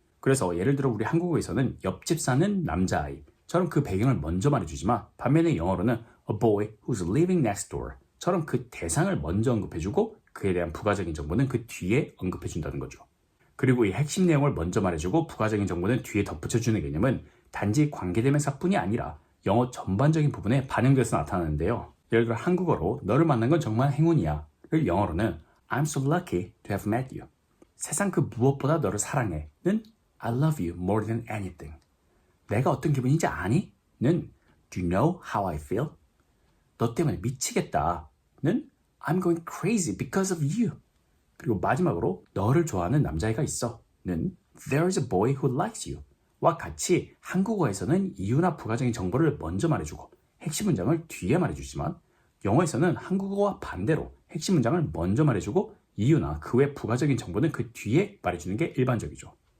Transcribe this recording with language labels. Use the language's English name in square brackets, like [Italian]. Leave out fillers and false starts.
[Korean] 그래서 예를 들어 우리 한국어에서는 옆집 사는 남자아이처럼 그 배경을 먼저 말해주지만 반면에 영어로는 [English] a boy who's living next door [Korean] 처럼 그 대상을 먼저 언급해주고 그에 대한 부가적인 정보는 그 뒤에 언급해준다는 거죠. 그리고 이 핵심 내용을 먼저 말해주고 부가적인 정보는 뒤에 덧붙여주는 개념은 단지 관계대명사뿐이 아니라 영어 전반적인 부분에 반영돼서 나타나는데요. 예를 들어 한국어로 너를 만난 건 정말 행운이야 를 영어로는 [English] I'm so lucky to have met you. [Korean] 세상 그 무엇보다 너를 사랑해.는 [English] I love you more than anything. [Korean] 내가 어떤 기분인지 아니? [English] 는 Do you know how I feel? [Korean] 너 때문에 미치겠다.는 [English] I'm going crazy because of you. [Korean] 그리고 마지막으로 너를 좋아하는 남자애가 있어.는 [English] There's a boy who likes you. [Korean] 와 같이 한국어에서는 이유나 부가적인 정보를 먼저 말해주고 핵심 문장을 뒤에 말해주지만 영어에서는 한국어와 반대로 핵심 문장을 먼저 말해주고 이유나 그 외 부가적인 정보는 그 뒤에 말해주는 게 일반적이죠.